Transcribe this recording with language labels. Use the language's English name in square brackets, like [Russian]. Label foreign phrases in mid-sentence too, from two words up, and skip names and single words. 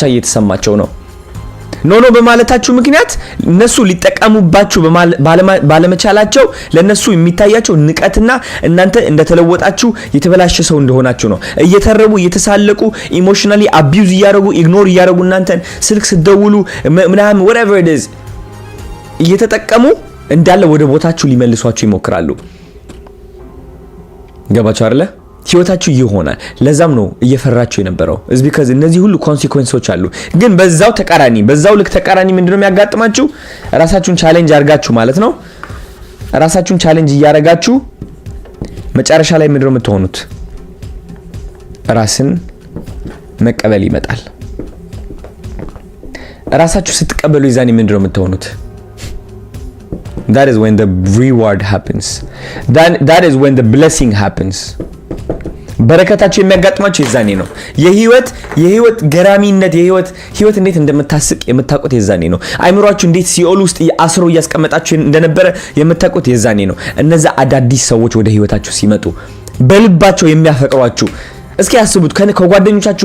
[Amharic] እየተሰማቸው ነው። ኖ በማለታችሁ ምክንያት እነሱ ሊጠቀሙባችሁ ባለመቻላቸው ለነሱ የሚታያቸው ንቀትና እናንተ እንደተለወጣችሁ የተበላሸ ሰው እንደሆናችሁ ነው። እየተረቡ እየተሳለቁ [English] emotionally abuse [Amharic] እያደረጉ ኢግኖር እያደረጉ እናንተን ስልክ ስትደውሉ ምናምን [English] whatever it is [Amharic] እየተጠቀሙ እንዳለ ወደ ቦታችሁ ሊመልሷችሁ ይሞክራሉ። ገባችሁ አይደለ? ህይወታችሁ ይሆናል። ለዛም ነው እየፈራችሁ የነበረው [English] is because [Amharic] እነዚህ ሁሉ ኮንሲኩዌንሶች አሉ። ግን በዛው ልክ ተቃራኒ ምንድነው የሚያጋጥማችሁ? ራሳችሁን ቻሌንጅ አርጋችሁ ማለት ነው። ራሳችሁን ቻሌንጅ እያረጋችሁ መጨረሻ ላይ ምንድነው የምትሆኑት? ራስን መቀበል ይመጣል። ራሳችሁ ስትቀበሉ ይዛኔ ምንድነው የምትሆኑት? [English] That is when the reward happens. That is when the blessing happens. [Amharic] በረከታችሁ የሚያጋጥማችሁ የዛኔ ነው። የህይወት ገራሚነት ህይወት እንዴት እንደምታስቅ የምታውቁት የዛኔ ነው። አይምሯችሁ እንዴት ሲኦል ውስጥ አስሮ እያስቀመጣችሁ እንደነበረ የምታውቁት የዛኔ ነው። እነዛ አዳዲስ ሰዎች ወደ ህይወታችሁ ሲመጡ በልባቸው የሚያፈቅሯችሁ እስኪ ያስቡት። ከጓደኞቻችሁ